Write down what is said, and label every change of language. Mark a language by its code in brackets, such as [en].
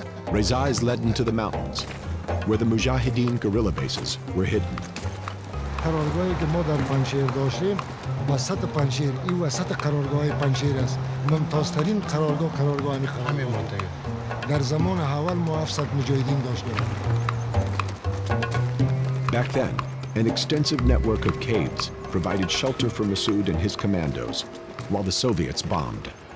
[en] Reza is led into the mountains, where the Mujahideen guerrilla bases were hidden. [fa] قرارگاهی که ما در پنجشیر داشتیم وسط پنجشیر این وسط قرارگاه پنجشیر است ممتازترین قرارگاه همین منطقه در زمان اول ما 700 مجاهدین داشتیم. [en] Back then, an extensive network of caves provided shelter for Masood and his commandos while the Soviets bombed.